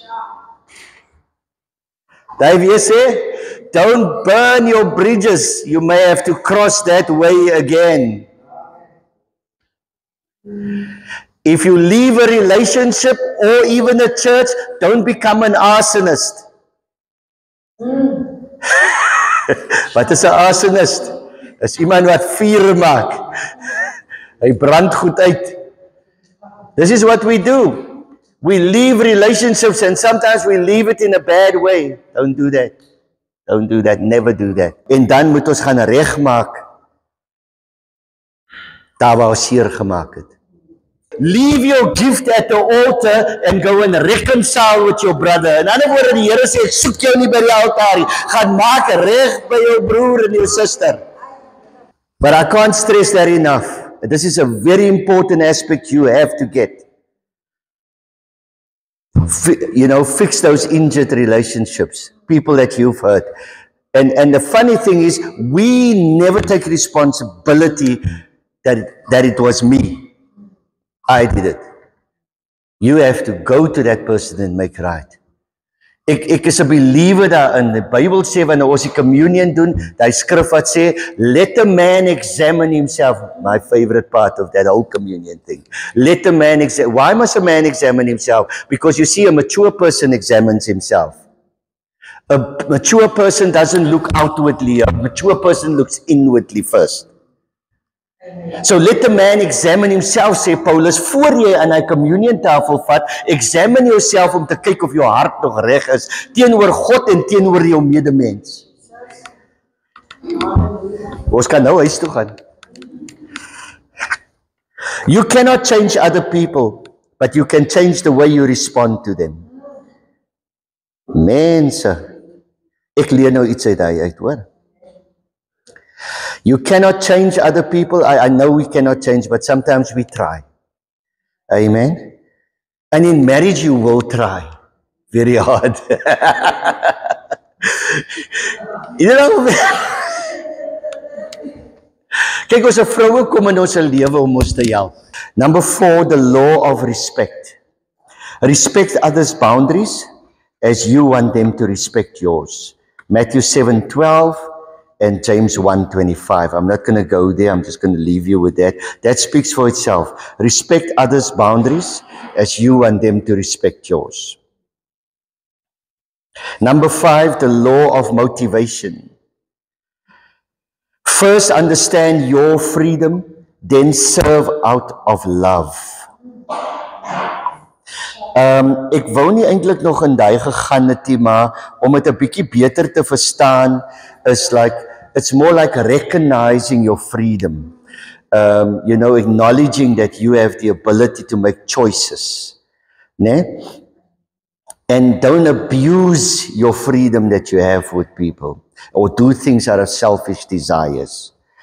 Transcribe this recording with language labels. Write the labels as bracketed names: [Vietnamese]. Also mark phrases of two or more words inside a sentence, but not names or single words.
[English] Dave, you say, don't burn your bridges. You may have to cross that way again. If you leave a relationship or even a church, don't become an arsonist. [Afrikaans] Wat is 'n arsonist? Is iemand wat vuur maak. Hy brand goed uit. [English] This is what we do. We leave relationships and sometimes we leave it in a bad way. Don't do that. Don't do that. Never do that. [Afrikaans] En dan moet ons gaan regmaak daar waar ons seer gemaak het. [English] Leave your gift at the altar and go and reconcile with your brother. [Afrikaans] In ander woorde, die Here sê, soek jou nie by die altaar nie. Gaan maak reg by jou broer en jou suster. [English] But I can't stress that enough. This is a very important aspect you have to get. Fix those injured relationships, people that you've hurt. And the funny thing is, we never take responsibility that it was me. I did it. You have to go to that person and make right. [Afrikaans] Ek is 'n believer daarin. Die Bybel sê wanneer ons die communion doen, die skrif wat sê, [English] let a man examine himself. My favorite part of that whole communion thing. Let a man examine. Why must a man examine himself? Because you see, a mature person examines himself. A mature person doesn't look outwardly. A mature person looks inwardly first. So let the man examine himself, [Afrikaans] sê Paulus, voor jy aan die communion tafel vat, [English] examine yourself [Afrikaans] om te kyk of jou hart nog reg is, teenoor God en teenoor jou medemens. Ons kan nou huis toe gaan. [English] You cannot change other people, but you can change the way you respond to them. [Afrikaans] Mense, ek leer nou iets uit, hoor. [English] You cannot change other people. I know we cannot change, but sometimes we try. Amen. And in marriage, you will try very hard. [Afrikaans] Kyk, ons vroue kom in ons lewe om ons te help. [English] Number 4, the law of respect. Respect others' boundaries as you want them to respect yours. Matthew 7:12 and James 1:25. I'm not going to go there. I'm just going to leave you with that. That speaks for itself. Respect others' boundaries as you want them to respect yours. Number 5, the law of motivation. First, understand your freedom, then serve out of love. [Afrikaans] Ek wou nie eintlik nog in daai gegaan het nie, maar om dit 'n bietjie beter te verstaan is [English] like it's more like recognizing your freedom. Acknowledging that you have the ability to make choices. Né? And don't abuse your freedom that you have with people or do things out of selfish desires.